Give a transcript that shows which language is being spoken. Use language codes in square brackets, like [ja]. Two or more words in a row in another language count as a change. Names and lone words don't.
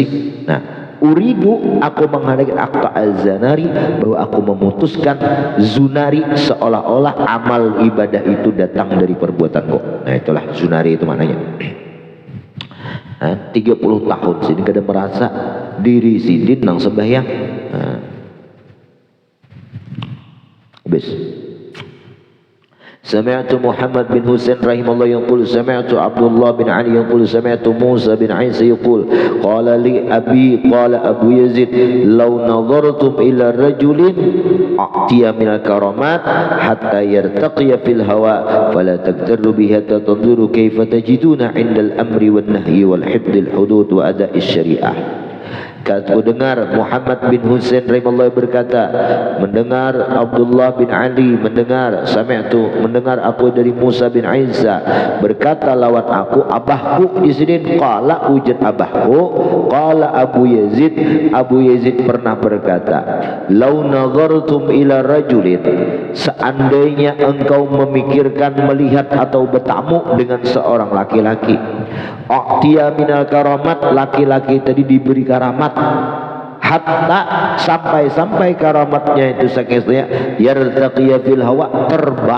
[bjn] Nah, uridu, aku menghadapi akta az-zanari, bahwa aku memutuskan zunari, seolah-olah amal ibadah itu datang dari perbuatanku. Nah, itulah zunari itu maknanya. Nah, 30 tahun sini kada merasa diri sidin nang sembahyang. Nah, habis. [ar] سمعت محمد بن حسين رحمه الله يقول سمعت عبد الله بن علي يقول سمعت موسى بن عيسى يقول قال لي أبي قال أبو يزيد لو نظرتم إلى رجل أعطي من الكرامات حتى يرتقي في الهواء فلا تقتدوا به حتى تنظروا كيف تجدونه عند الأمر والنهي وحفظ الحدود وأداء الشريعة. [bjn] Aku dengar Muhammad bin Husain rahimahullah berkata, mendengar Abdullah bin Ali, mendengar aku dari Musa bin Isa berkata lawan aku, abahku di sini, qala ujar abahku, qala Abu Yazid pernah berkata, [ar] لو نظرتم إلى رجل, [bjn] seandainya engkau memikirkan melihat atau bertamu dengan seorang laki-laki, [ar] أعطي من الكرامات, [bjn] laki-laki tadi diberi karamat, hatta sampai karamatnya itu sakitnya [ar] يرتقي في الهواء, [bjn] terbang.